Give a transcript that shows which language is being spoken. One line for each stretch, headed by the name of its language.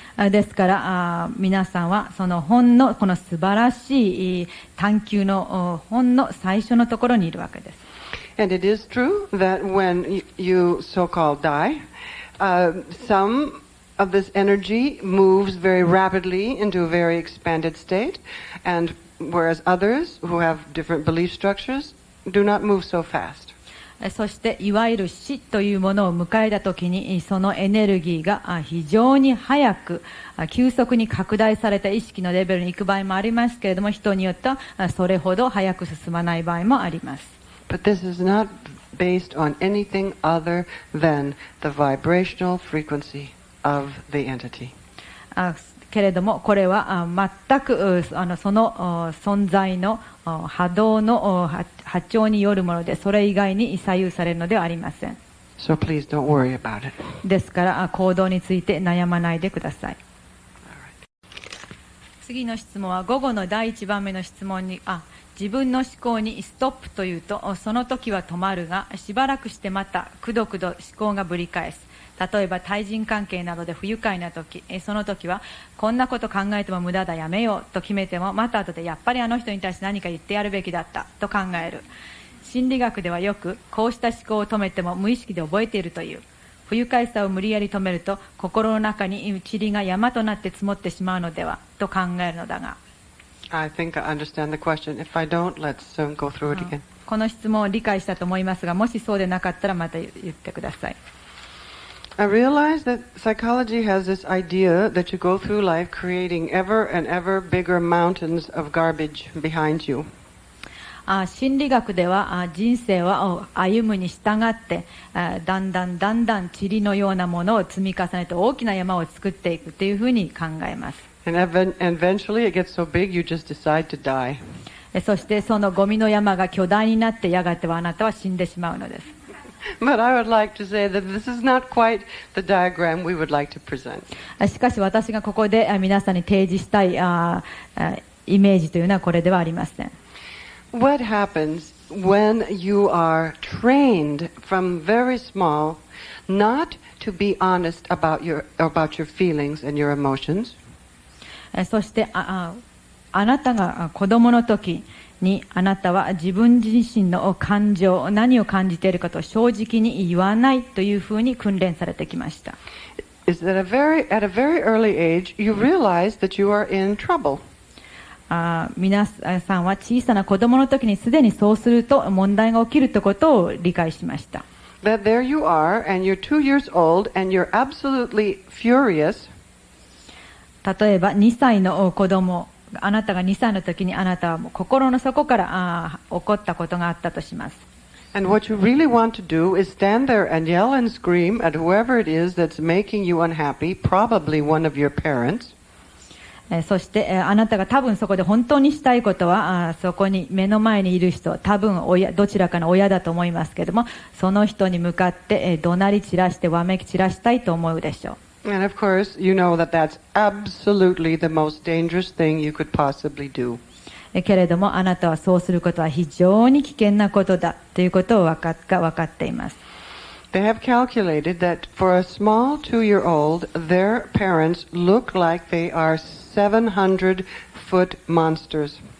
Japanese: ですから皆さんはその本のこの素晴らしい探求の本の最初のところにいるわけです。
English: And it is true that when you so-called die, some of this energy moves very rapidly into a very expanded state, and whereas others who have different belief structures do not move so fast.
Japanese: そしていわゆる死というものを迎えたときに、そのエネルギーが非常に早く急速に拡大された意識のレベルに行く場合もありますけれども、人によってはそれほど早く進まない場合もあります。
English: But this is not based on anything other than the vibrational frequency of the entity.
Japanese: けれどもこれは全くその存在の波動の波長によるもので、それ以外に左右されるのではありません。
English: So please don't worry about it.
Japanese: ですから行動について悩まないでください。次の質問は午後の第1番目の質問に、自分の思考にストップというと、その時は止まるが、しばらくしてまたくどくど思考がぶり返す。例えば対人関係などで不愉快な時、その時はこんなこと考えても無駄だ、やめようと決めても、また後でやっぱりあの人に対して何か言ってやるべきだったと考える。心理学ではよくこうした思考を止めても無意識で覚えているという。不愉快さを無理やり止めると心の中に塵が山となって積もってしまうのではと考えるのだが、
English: I think I understand the question. If I don't, let's go through it again.
Japanese: この質問を理解したと思いますが、もしそうでなかったらまた言ってください。
English: I realize that psychology has this idea that you go through life creating ever and ever bigger mountains of garbage behind you.
Japanese: 心理学では人生は歩むに従ってだんだん塵のようなものを積み重ねて大きな山を作っていくというふうに考えます。
English: And eventually it gets so big you just decide to die.
Japanese: そしてそのゴミの山が巨大になってやがてはあなたは死んでしまうのです。
English: But I would like to say that this is not quite the diagram we would like to present.
Japanese: しかし私がここで皆さんに提示したいイメージというのはこれではありません。
English: What happens when you are trained from very small not to be honest about your feelings and your emotions?
Japanese: そしてあなたが子供の時にあなたは自分自身の感情、何を感じているかと正直に言わないというふうに訓練されてきました。
English: Is that at a very early age, you realize that you are in trouble.
Japanese: 皆さんは小さな子供の時にすでにそうすると問題が起きるということを理解しました。
English: That there you are, and you're 2 years old, and you're absolutely furious.
Japanese: 例えば2歳の子供、あなたが2歳の時にあなたはもう心の底から怒ったことがあったとします。
English: And what you really want to do is stand there and yell and scream at whoever it is that's making you unhappy, probably one of your parents.
Japanese: そしてあなたが多分そこで本当にしたいことはそこに目の前にいる人、多分どちらかの親だと思いますけれども、その人に向かって怒鳴り散らしてわめき散らしたいと思うでしょう。
English: And of course, you know that that's absolutely the most dangerous thing you could possibly do.
Japanese: けれどもあなたはそうすることは非常に危険なことだということを分かっています。
English: They have calculated that for a small 2-year-old, their parents look like they are 700-foot monsters.